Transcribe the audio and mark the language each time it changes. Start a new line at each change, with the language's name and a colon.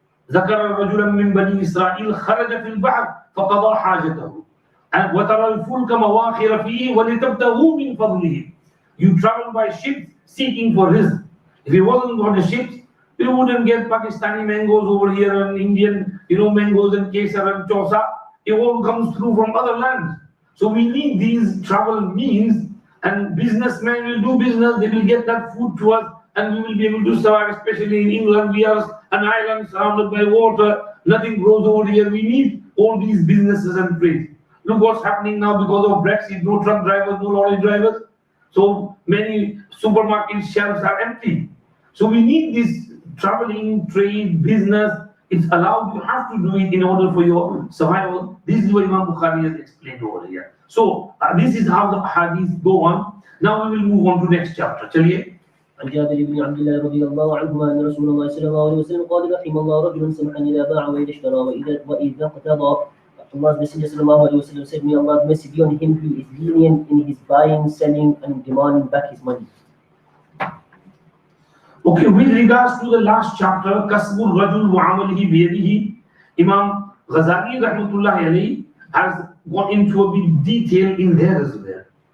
Arabic: ذكر رجلا من بني إسرائيل خرج في البحر فقضى حاجته وترى الفلك مواخر فيه ولتبتغوا من فضله.
English: You travel by ships seeking for rizq. If it wasn't on the ships, you wouldn't get Pakistani mangoes over here and Indian, mangoes and kesar and chosa. It all comes through from other lands. So we need these travel means, and businessmen will do business. They will get that food to us, and we will be able to survive. Especially in England, we are an island surrounded by water. Nothing grows over here. We need all these businesses and trades. Look what's happening now because of Brexit. No truck drivers, no lorry drivers. So many supermarket shelves are empty. So we need this traveling, trade, business. It's allowed. You have to do it in order for your survival. This is what Imam Bukhari has explained over here. So this is how the hadith go on. Now we will move on to next chapter.
Hindi: Chaliye.
Arabic: عن جابر بن عبد الله رضي الله عنهما أن رسول الله صلى الله عليه وسلم قال رحم الله رجلا سمحا إذا باع وإذا اشترى وإذا اقتضى.
English: Allah's Messenger sallallahu alaihi wasallam said, "May Allah's mercy be on him who is lenient in his buying, selling, and demanding back his money." Okay, with regards to the last chapter, Kasbul Rajul Mu'amalihi Biyadihi, Imam Ghazali Rahmatullahi alayhi has gone into a bit detail in there as well.